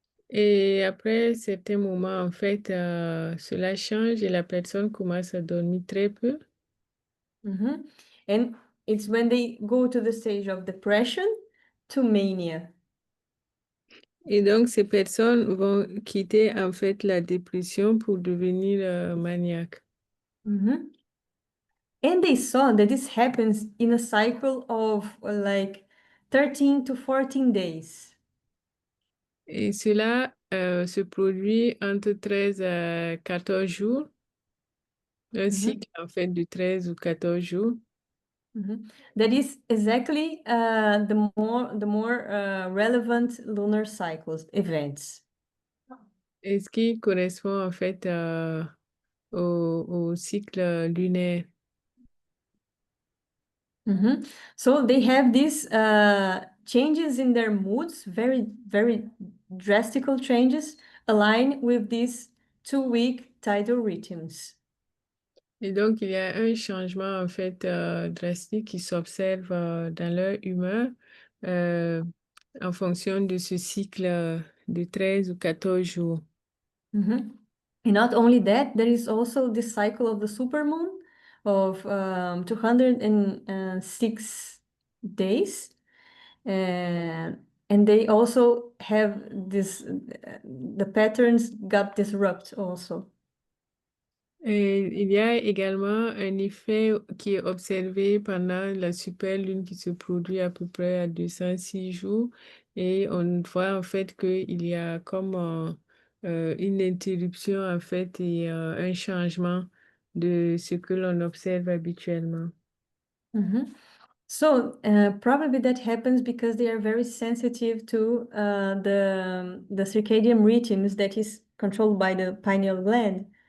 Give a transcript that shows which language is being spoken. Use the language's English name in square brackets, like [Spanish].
[French] Et après certains moments, en fait, cela change et la personne commence à dormir très peu. Mhm. [English] And it's when they go to the stage of depression to mania. [French] Et donc, ces personnes vont quitter en fait la dépression pour devenir maniaques. Mhm. [English] And they saw that this happens in a cycle of like 13 to 14 days. [French] Et cela se produit entre 13 à 14 jours, un cycle en fait de 13 ou 14 jours. [English] That is exactly the more relevant lunar cycles events. [French] Et ce qui correspond en fait au cycle lunaire. [English] So they have these changes in their moods, very, very drastical changes, align with these 2-week tidal rhythms. [French] Et donc, il y a un changement en fait drastique qui s'observe dans leur humeur en fonction de ce cycle de 13 ou 14 jours. [English] And not only that, there is also the cycle of the supermoon of 206 days. And they also have this, the patterns got disrupt also. [French] Et il y a également un effet qui est observé pendant la superlune qui se produit à peu près à 206 jours. Et on voit en fait qu'il y a comme une interruption en fait et un changement de ce que l'on observe habituellement. [English] So probably that happens because they are very sensitive to the circadian rhythms that is controlled by the pineal gland.